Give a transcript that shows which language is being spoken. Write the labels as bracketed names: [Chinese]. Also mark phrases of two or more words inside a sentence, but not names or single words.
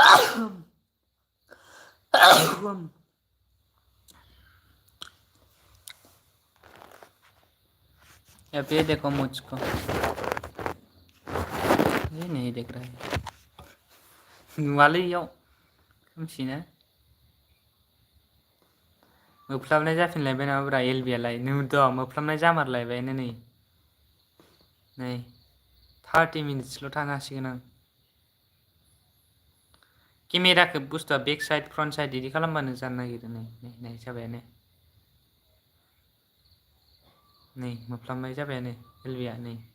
[Hindi] अब ये देखो मुझको, ये नहीं देख रहा है [Bodo] वालैयाव खोमसिना मोफ्लाबनाय जाफिनलायबाय नामाब्रा एलबियालाय नुद' मोफ्लाबनाय जामारलायबायानो नै 30 मिनिट्सल' थानो हासिगोन आं केमेराखौ बुस्थुआ [English] back side front side [Bodo] इदि खालामबानो जानो नागिरो नै जाबायानो नै मोफ्लाबनाय जाबायानो एलबिया नै